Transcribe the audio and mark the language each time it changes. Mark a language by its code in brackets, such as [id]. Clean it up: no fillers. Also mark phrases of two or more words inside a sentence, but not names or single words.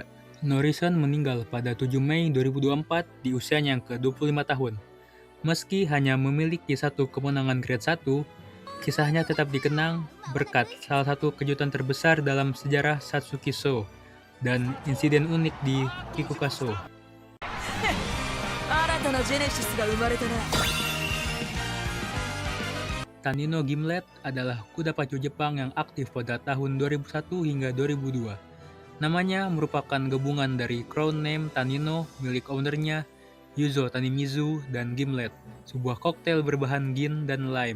[id] Norisen meninggal pada 7 Mei 2024 di usianya yang ke-25 tahun. Meski hanya memiliki satu kemenangan grade 1, kisahnya tetap dikenang berkat salah satu kejutan terbesar dalam sejarah Satsuki Show dan insiden unik di Kikuka Show. [ja] 新たなジェネシスが生まれたな。 [id] Tanino Gimlet adalah kuda pacu Jepang yang aktif pada tahun 2001 hingga 2002. Namanya merupakan gabungan dari [en] crown name [id] Tanino milik ownernya Yuzo Tanimizu dan Gimlet, sebuah koktail berbahan gin dan lime.